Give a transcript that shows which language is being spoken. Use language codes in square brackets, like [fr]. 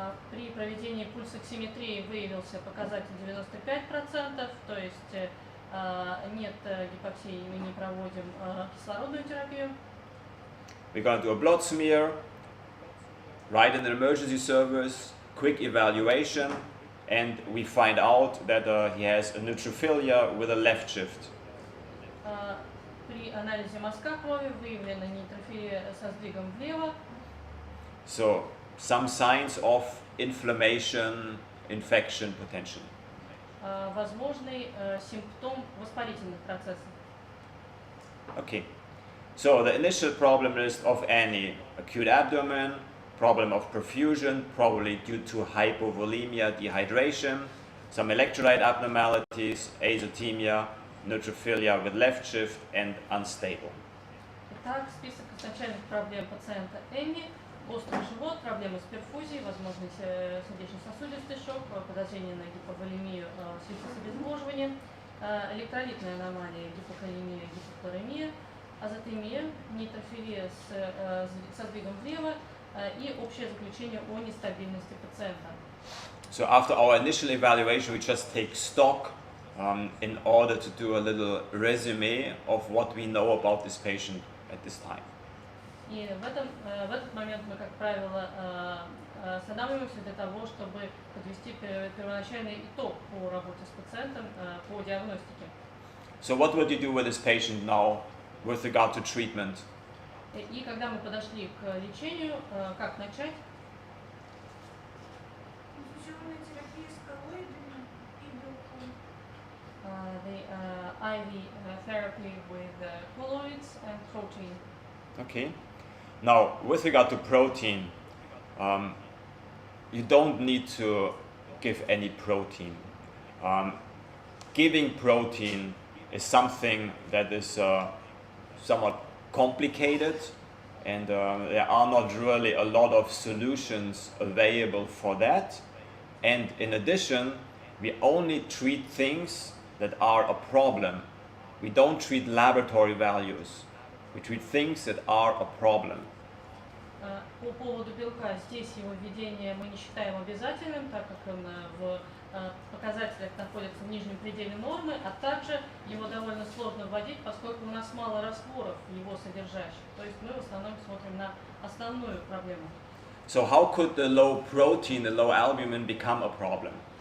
[ru] При проведении пульсоксиметрии выявился показатель 95%, то есть нет гипоксии, мы не проводим кислородную терапию. [en] We're going to do a blood smear, right in the emergency service, quick evaluation, and we find out that he has a neutrophilia with a left shift. [ru] При анализе мазка крови выявлена нейтрофилия со сдвигом влево. [en] So, some signs of inflammation, infection potentially. [ru] Возможный симптом воспалительных процессов. [en] Okay, so the initial problem list of any acute abdomen, problem of perfusion, probably due to hypovolemia, dehydration, some electrolyte abnormalities, azotemia, neutrophilia with left shift, and unstable. [ru] Итак, список изначальных проблем пациента Энни. Острый живот, проблемы с перфузией, возможный сердечно-сосудистый шок, подозрение на гиповолемию в связи с обезвоживанием, электролитная аномалия, гипокалемия, гипохлоремия, азотемия, нейтрофилия со сдвигом влево и общее заключение о нестабильности пациента. [en] So after our initial evaluation, we just take stock in order to do a little resume of what we know about this patient at this time. [ru] И в этот момент мы, как правило, останавливаемся для того, чтобы подвести первоначальный итог по работе с пациентом, по диагностике. [en] So what would you do with this patient now with regard to treatment? [ru] И когда мы подошли к лечению, как начать? Инфузионная терапия с коллоидами и белком. [en] The IV therapy with colloids and protein. Okay. Now, with regard to protein, you don't need to give any protein. Giving protein is something that is somewhat complicated, and there are not really a lot of solutions available for that. And in addition, we only treat things that are a problem. We don't treat laboratory values. We treat things that are a problem. [ru] По поводу белка, здесь его введение мы не считаем обязательным, так как он в показателях находится в нижнем пределе нормы, а также его довольно сложно вводить, поскольку у нас мало растворов его содержащих. То есть мы в основном смотрим на основную проблему. [en] So how could the low protein, the low albumin become a problem?